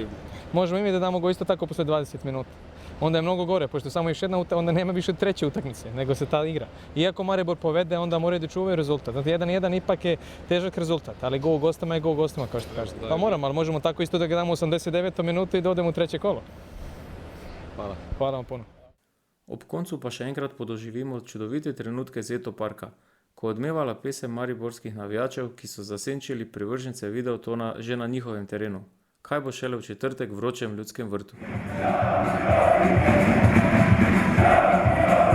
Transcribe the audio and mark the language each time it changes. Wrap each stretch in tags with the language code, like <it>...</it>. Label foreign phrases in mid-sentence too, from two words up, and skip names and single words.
<bs>Možemo i mi da damo gol isto tako poslije 20 minuta. Onda je mnogo gore, pošto samo još jedna onda nema više treće utakmice, nego se ta igra. Iako Maribor povede, onda moraju da čuvaju rezultat. Znači 1-1 ipak je težak rezultat, ali gol u gostima je gol u gostima, kao što kažete. Pa moramo, ali možemo tako isto da ga damo u 89. minutu i da odemo u treće kolo. Hvala. Hvala vam puno.</bs> <sl>Ob koncu pa še enkrat podoživimo čudovite trenutke Zeto parka, ko odmevala pesem mariborskih navijačev, ki so zasenčili privržence videotona že na njihovem terenu. Kaj bo šele v četrtek v vročem Ljudskem vrtu?</sl>